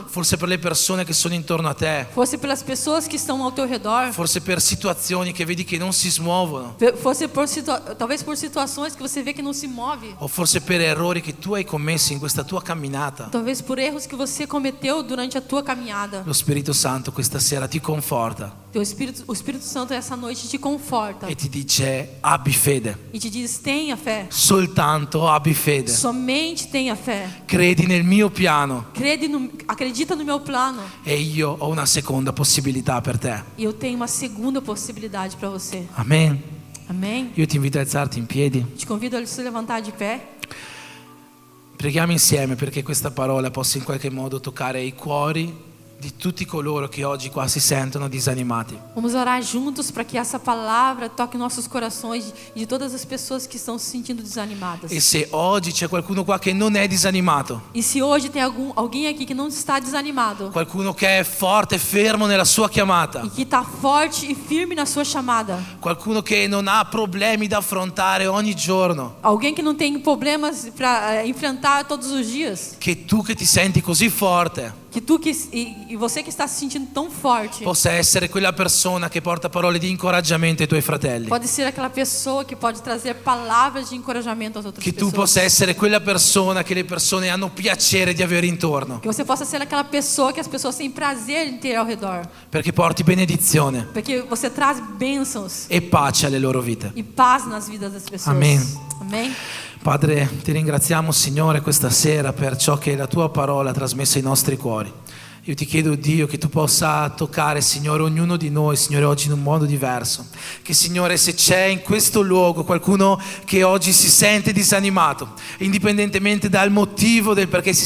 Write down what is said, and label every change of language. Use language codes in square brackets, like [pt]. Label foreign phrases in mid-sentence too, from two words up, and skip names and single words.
[it] forse per le persone che sono intorno a te, [pt] fosse pelas pessoas que estão ao teu redor, [it] forse per situazioni che vedi che non si smuovono, [pt] fosse talvez por situações que você vê que não se move, [it] o forse per errori che tu hai commesso in questa tua camminata, [pt] talvez por erros que você cometeu durante a tua caminhada. [it] lo Spirito Santo questa sera ti conforta [pt] O Espírito Santo essa noite te conforta [it] e ti dice: abbi fede, [pt] e te diz: tenha fé, [it] soltanto abbi fede, [pt] somente tenha fé. [it] credi nel mio piano [pt] Acredita no meu plano [it] e io ho una seconda possibilità per te. [pt] e eu tenho uma segunda possibilidade para você. [it] Amen. [pt] Amém? [it] Io ti invito a alzarti in piedi. [pt] Te convido a se levantar de pé. [it] Preghiamo insieme perché questa parola possa in qualche modo toccare i cuori di tutti coloro che oggi qua si sentono disanimati. [pt] Vamos orar juntos para que essa palavra toque nossos corações e de todas as pessoas que estão se sentindo desanimadas. [it] E se oggi c'è qualcuno qua che non è disanimato, [pt] E se hoje tem alguém aqui que não está desanimado [it] qualcuno che è forte e fermo nella sua chiamata, [pt] e que está forte e firme na sua chamada, [it] qualcuno che non ha problemi da affrontare ogni giorno, [pt] alguém que não tem problemas para enfrentar todos os dias, [it] che tu che ti senti così forte, [pt] E você que está se sentindo tão forte, [it] possa essere quella persona che porta parole di incoraggiamento ai tuoi fratelli. [pt] pode ser aquela pessoa que pode trazer palavras de encorajamento às outras [it] Che tu [pt] pessoas. [it] possa essere quella persona che le persone hanno piacere di avere intorno, [pt] Que você possa ser aquela pessoa que as pessoas têm prazer em ter ao redor. [it] perché porti benedizione [pt] Porque você traz bênçãos [it] e pace alle loro vite. [pt] e paz nas vidas das pessoas. [it] Amen. [pt] Amém? [it] Padre, ti ringraziamo, Signore, questa sera per ciò che la tua parola ha trasmesso ai nostri cuori. Io ti chiedo, Dio, che tu possa toccare, Signore, ognuno di noi, Signore, oggi in un modo diverso. Che, Signore, se c'è in questo luogo qualcuno che oggi si sente disanimato, indipendentemente dal motivo del perché si